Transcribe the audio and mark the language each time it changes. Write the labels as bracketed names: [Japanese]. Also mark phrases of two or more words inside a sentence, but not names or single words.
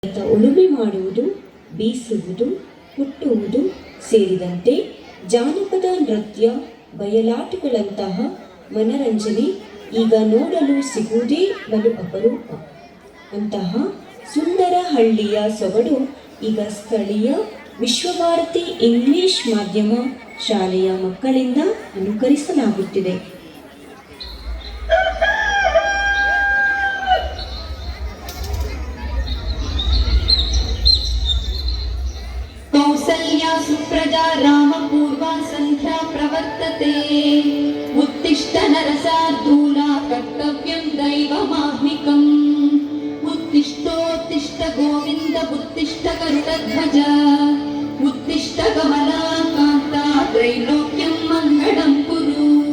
[Kannada] ಉಳುಮೆ ಮಾಡುವುದು, ಬೀಸುವುದು, ಕುಟ್ಟುವುದು ಸೇರಿದಂತೆ ಜಾನಪದ ನೃತ್ಯ, ಬಯಲಾಟಗಳಂತಹ ಮನರಂಜನೆ ಈಗ ನೋಡಲು ಸಿಗುವುದೇ ಬಲು ಅಪರೂಪ. ಅಂತಹ ಸುಂದರ ಹಳ್ಳಿಯ ಸೊಗಡು ಈಗ ಸ್ಥಳೀಯ ವಿಶ್ವಭಾರತಿ ಇಂಗ್ಲಿಷ್ ಮಾಧ್ಯಮ ಶಾಲೆಯ ಮಕ್ಕಳಿಂದ ಅನುಕರಿಸಲಾಗುತ್ತಿದೆ. [Sanskrit] कौसल्या सुप्रजा रामपूर्वा सन्ध्या प्रवर्तते उत्तिष्ठ नरसार्दूला कर्तव्यं दैवमाह्निकम् उत्तिष्ठोत्तिष्ठ गोविन्द उत्तिष्ठ गरुडध्वज उत्तिष्ठ कमलाकान्ता त्रैलोक्यं मङ्गलं कुरु.